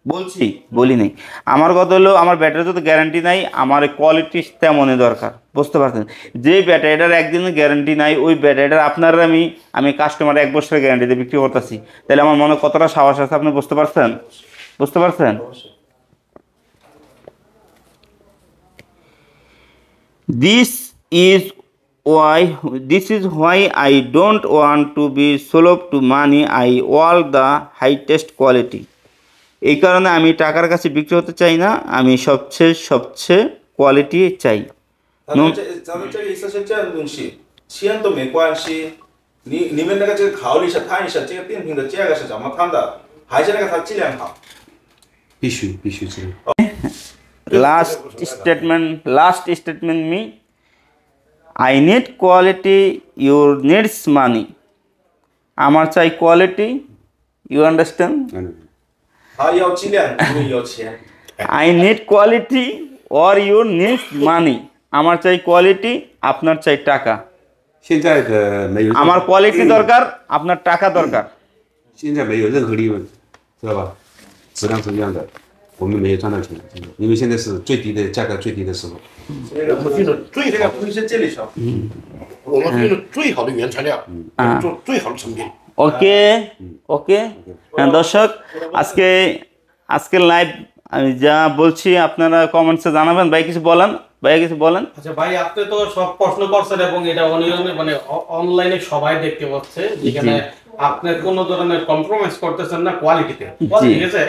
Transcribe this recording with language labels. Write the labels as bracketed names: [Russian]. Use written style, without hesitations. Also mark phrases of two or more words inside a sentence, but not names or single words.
[Bangla] বলছি, বলি নাই। আমার কথা হলো আমার ব্যাটারি তো গ্যারান্টি নাই, আমার কোয়ালিটি তেমনই দরকার, বুঝতে পারছেন? যে ব্যাটারিটার একদিনের গ্যারান্টি নাই, ওই ব্যাটারিটার আপনার আমি কাস্টমার 1 বছরের গ্যারান্টি দিয়ে বিক্রি করতেছি, তাহলে আমার মনে কতটা সাহস আছে আপনি বুঝতে পারছেন? বুঝতে পারছেন? [English] This is why I don't want to be sold to money. I want the highest quality. এই কারণে আমি টাকার কাছে বিক্রি হতে চাই না, আমি সবচেয়ে কোয়ালিটি চাই। [Chinese] 咱们这个意思是这样的东西，钱都没关系，你们那个这个考虑一下，看一下这个电瓶的价格是怎么看的，还是那个它质量好。必须这样。 [English] Last statement me. I need quality, you needs money. [Bangla] আমার চাই কোয়ালিটি, [English] you understand? [Chinese] 他要质量，你们要钱。 [English] I need quality or you need money. [Bangla] আমার চাই কোয়ালিটি, আপনার চাই টাকা। [Chinese] 现在的没有， [Bangla] আমার কোয়ালিটি দরকার, আপনার টাকা দরকার। [Chinese] 现在没有任何利润，知道吧？质量是一样的，我们没有赚到钱，真的，因为现在是最低的价格，最低的时候。这个我们用的最好这个不是这里少，我们用的最好的原材料，做最好的成品。 [English] okay okay. [Bangla] হ্যাঁ দর্শক, আজকে লাইভ আমি যা বলছি আপনারা কমেন্টসে জানাবেন। ভাই কিছু বলেন, ভাই কিছু বলেন। আচ্ছা ভাই, আপনি তো সব প্রশ্ন করছেন এবং এটা অনিয়মে মানে অনলাইনে সবাই দেখতে পাচ্ছে, যেখানে আপনি কোনো ধরনের কম্প্রোমাইজ করতেছেন না কোয়ালিটিতে, ঠিক আছে?